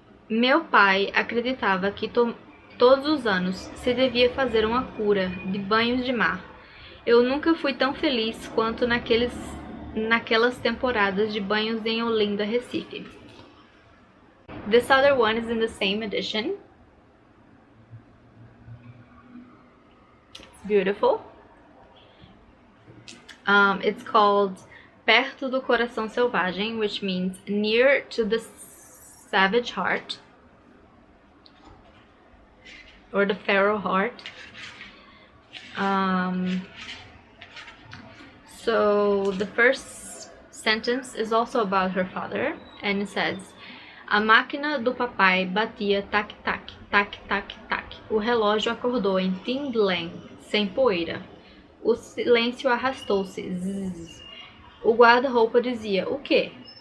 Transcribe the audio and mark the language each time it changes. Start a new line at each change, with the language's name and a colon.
Portuguese: Meu pai acreditava que todos os anos se devia fazer uma cura de banhos de mar. Eu nunca fui tão feliz quanto naquelas temporadas de banhos em Olinda, Recife.
English: This other one is in the same edition. It's beautiful. It's called Perto do Coração Selvagem, which means near to the savage heart, or the feral heart. So the first sentence is also about her father, and it says:
Portuguese: A máquina do papai batia tac-tac, tac-tac-tac. O relógio acordou em tim-blém, sem poeira. O silêncio arrastou-se. Zzz. O guarda-roupa dizia: O quê?